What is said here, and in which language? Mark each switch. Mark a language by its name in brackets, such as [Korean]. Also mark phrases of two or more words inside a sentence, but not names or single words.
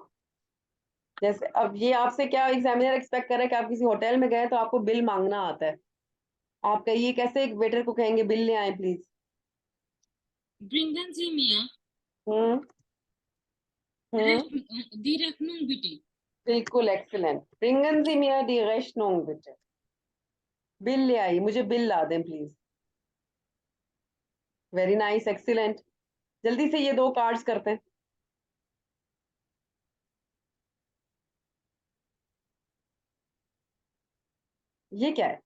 [Hindi] जैसे अब ये आपसे क्या एग्जामिनर एक्सपेक्ट कर रहा है कि आप किसी होटल में गए तो आपको बिल मांगना आता है। आप कहिए कैसे एक वेटर को कहेंगे बिल ले आए प्लीज। [German] Bringen Sie mir हम्म हम्म die Rechnung bitte. बिल्कुल एक्सीलेंट। Bringen Sie mir die Rechnung bitte. [Hindi] बिल ले आई, मुझे बिल ला दें प्लीज। [English] very nice, excellent. [Hindi] जल्दी से ये दो कार्ड्स करते हैं। ये क्या है?